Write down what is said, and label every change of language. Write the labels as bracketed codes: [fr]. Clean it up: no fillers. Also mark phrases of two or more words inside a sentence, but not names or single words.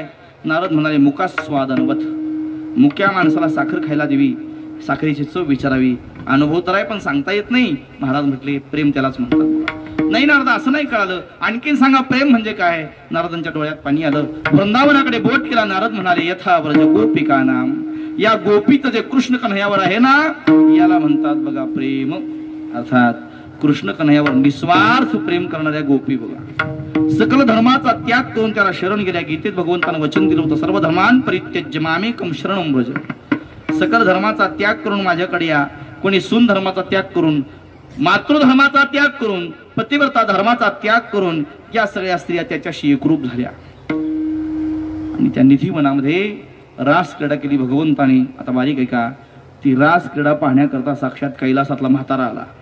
[mr] नारद म्हणाले, मुकास्वादनवत. मुक्या माणसाला साखर खायला देवी, साखरेची चव विचारावी. अनुभव तर आहे पण सांगता येत नाही. महाराज म्हटले प्रेम त्यालाच म्हणतात. नाही नारदा असं नाही कळालं, आणखीन सांगा प्रेम म्हणजे काय? नारदांच्या डोळ्यात पाणी आलं. वृंदावनाकडे बोट केला. नारद म्हणाले, [sa] यथा व्रज गोपिका नाम. [mr] या गोपीचं जे कृष्ण कन्हैयावर आहे ना, याला म्हणतात बघा प्रेम. अर्थात कृष्ण कन्हैयावर निस्वार्थ प्रेम करणाऱ्या गोपी बघा. सकल धर्माचा त्याग करून त्याला शरण गेल्या. गीतेत भगवंतानं वचन दिलं होतं, [sa] सर्व धर्मान परित्यज्य मामेकं शरणं व्रज. [mr] सकल धर्माचा त्याग करून माझ्याकडे या. कोणी सून धर्माचा त्याग करून, मातृधर्माचा त्याग करून, पतिव्रता धर्माचा त्याग करून या सगळ्या स्त्रिया त्याच्याशी एकरूप झाल्या आणि त्या निधिवनामध्ये रास क्रीडा केली भगवंताने. आता बारीक आहे का, ती रास क्रीडा पाहण्याकरता साक्षात कैलासातला म्हातारा आला.